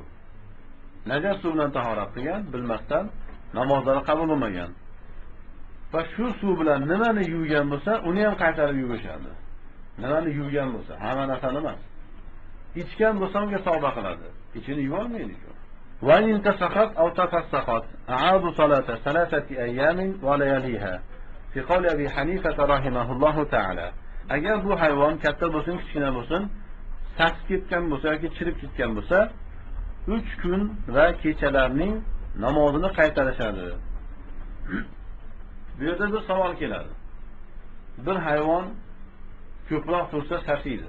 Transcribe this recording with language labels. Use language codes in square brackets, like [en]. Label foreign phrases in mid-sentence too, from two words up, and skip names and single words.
[uz] Najas suv bilan tahorat qilgan, bilmasdan namozlari qabul bo'lmagan. Va shu suv bilan nimani yuvgan bo'lsa, uni ham qaytarib yuvishadi. Nimani yuvgan bo'lsa, hamma narsani emas. Ichgan bo'lsa unga tavba qiladi. Ichini yuva olmaydi-ku. [ar] وإن انتفخت أو تفسخت أعاد صلاة 3 أيام ولياليها. في قول أبي حنيفة رحمه الله تعالى. [uz] Agar bu hayvon katta bo'lsin, kichkina bo'lsin, saqib ketgan bo'lsa yoki chirib ketgan bo'lsa, 3 kun va kechalarning namozini qaytarishadi. Bu yerda bir savol keladi. Bir hayvon ko'proq tursa sasiydi.